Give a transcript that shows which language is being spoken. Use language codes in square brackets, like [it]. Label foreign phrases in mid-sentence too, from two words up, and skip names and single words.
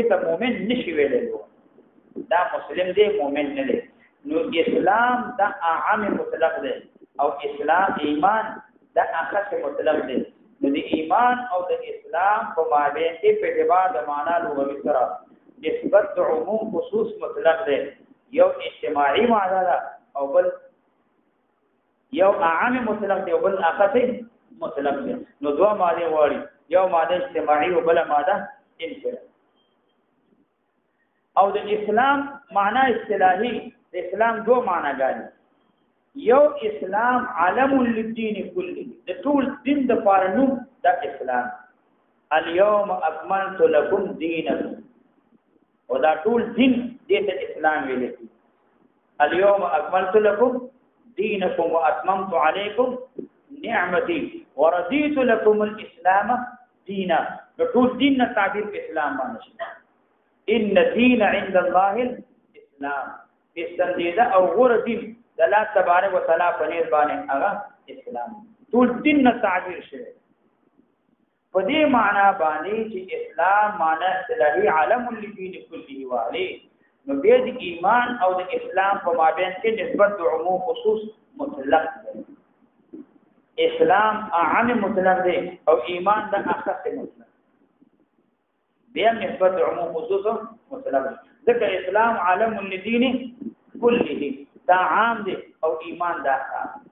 [ps] ته مؤمن نشي ویلې دا مسلم دی مؤمن نه دی نو اسلام دا عام مطلق دی او اسلام ایمان دا اخص مطلق دی نو د ایمان او د اسلام په مابین کې په اعتبار د معنا لغوي سره نسبت د عموم خصوص مطلق دی یو اجتماعي معنا ده او بل یو عام مطلق دی او بل اخص مطلق دی نو دوه معنی وړي یو ماده اجتماعي او بل ماده انفرادي او د اسلام معنا اصطلاحي د اسلام دو معناګانې یو اسلام [ar] علم للدين كله [ps] د ټول دین د پاره د اسلام [ar] اليوم اكملت لكم دينكم [ps] او دا ټول دین د اسلام ویل کی [ar] اليوم اكملت لكم دينكم واتممت عليكم نعمتي ورضيت لكم الاسلام دينا [ps] ټول دین تعبیر په اسلام باندې [ar] ان الدين عند الله الاسلام [ps] استندیده او غوره دین د [ar] الله تبارک وتعالى [ps] په نیر باندې هغه اسلام ټول دین نه تعبیر شوی په دې معنا باندې چې اسلام معنا اصطلاحي [ar] علم للدین كله وعليه [ps] نو بیا د ایمان او د اسلام په مابین کې نسبت د عموم خصوص مطلق دی اسلام عام مطلق دی او ایمان د اخص مطلق بیا نسبت د عموم خصوص مطلق دی ځکه اسلام [ar] علم للدین كله [ps] دا عام دی او ایمان دا خاص